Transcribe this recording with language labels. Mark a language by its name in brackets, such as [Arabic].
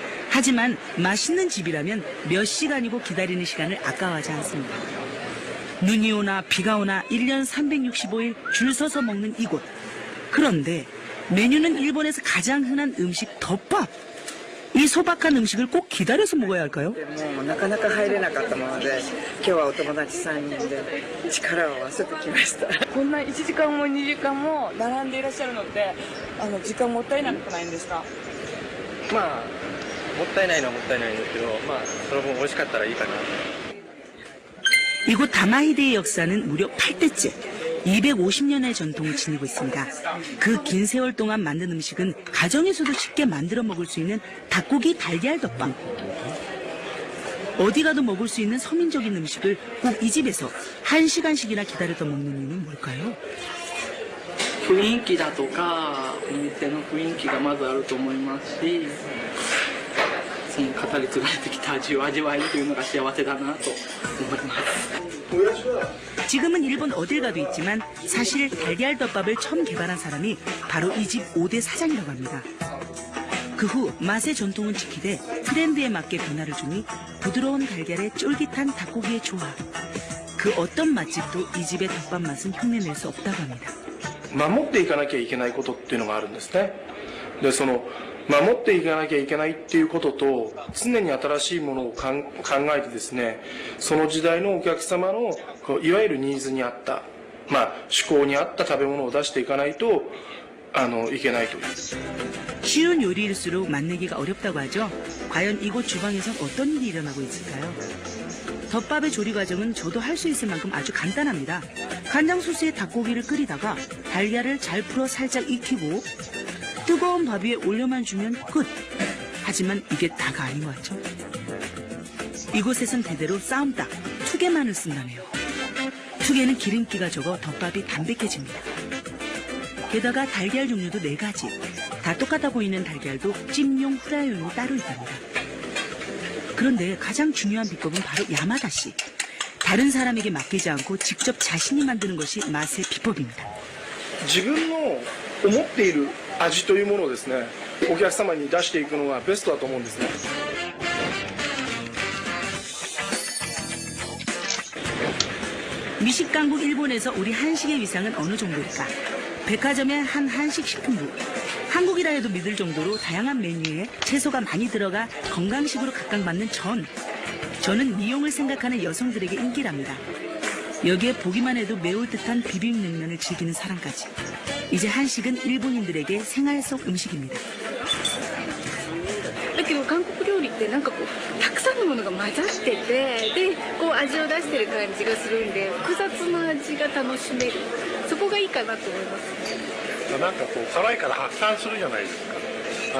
[Korean] 하지만 맛있는 집이라면 몇 시간이고 기다리는 시간을 아까워하지 않습니다. 눈이 오나 비가 오나 1년 365일 줄 서서 먹는 이곳. 그런데 메뉴는 일본에서 가장 흔한 음식 덮밥. 이 소박한 음식을 꼭 기다려서 먹어야 할까요? [Japanese] もうなかなか入れなかったもので今日はお友達3人で力を合わせてきましたこんな1時間も2時間も並んでいらっしゃるのって時間もったいなくないんですか？まあもったいないのはもったいないんですけど、まあその分美味しかったらいいかな。 [Korean] 이곳 다마히데의 역사는 무려 8대째, 250년의 전통을 지니고 있습니다. 그 긴 세월 동안 만든 음식은 가정에서도 쉽게 만들어 먹을 수 있는 닭고기 달걀 덮밥. 어디 가도 먹을 수 있는 서민적인 음식을 꼭 이 집에서 1시간씩이나 기다려서 먹는 이유는 뭘까요? [Japanese] 雰囲気だとかお店の雰囲気がまずあると思いますし、その語り継がれてきた味を味わえるというのが幸せだなと思います。 [Korean] 지금은 일본 어딜 가도 있지만 사실 달걀 덮밥을 처음 개발한 사람이 바로 이 집 5대 사장이라고 합니다. 그 후 맛의 전통은 지키되 트렌드에 맞게 변화를 주니 부드러운 달걀에 쫄깃한 닭고기의 조화. 그 어떤 맛집도 이 집의 덮밥 맛은 흉내낼 수 없다고 합니다. [Japanese] 守っていかなきゃいけないことっていうのがあるんですね。で、その守っていかなきゃいけないっていうことと、常に新しいものを考えてですね、その時代のお客様のいわゆるニーズに合った、趣向に合った食べ物を出していかないといけないという。 [Korean] 쉬운 요리일수록 만들기가 어렵다고 하죠. 과연 이곳 주방에선 어떤 일이 일어나고 있을까요? 덮밥의 조리 과정은 저도 할 수 있을 만큼 아주 간단합니다. 간장 소스에 닭고기를 끓이다가 달걀을 잘 풀어 살짝 익히고 뜨거운 밥 위에 올려만 주면 끝. 하지만 이게 다가 아닌 것 같죠? 이곳에선 대대로 쌈딱, 투게만을 쓴다네요. 투게는 기름기가 적어 덮밥이 담백해집니다. 게다가 달걀 종류도 4가지. 다 똑같아 보이는 달걀도 찜용, 후라이용이 따로 있답니다. 그런데 가장 중요한 비법은 바로 야마다 씨. 다른 사람에게 맡기지 않고 직접 자신이 만드는 것이 맛의 비법입니다. [Japanese] 自分の思っている味というものをですね、お客様に出していくのがベストだと思うんですね。 [Korean] 미식 강국 일본에서 우리 한식의 위상은 어느 정도일까? 백화점의 한 한식 식품부. 한국이라 해도 믿을 정도로 다양한 메뉴에 채소가 많이 들어가 건강식으로 각광받는 전. 저는 미용을 생각하는 여성들에게 인기랍니다. 여기에 보기만 해도 매울 듯한 비빔냉면을 즐기는 사람까지. 이제 한식은 일본인들에게 생활 속 음식입니다. [Japanese] だけど韓国料理ってなんかこうたくさんのものが混ざっててでこう味を出してる感じがするんで複雑な味が楽しめるそこがいいかなと思います。なんかこう辛いから発散するじゃないですか。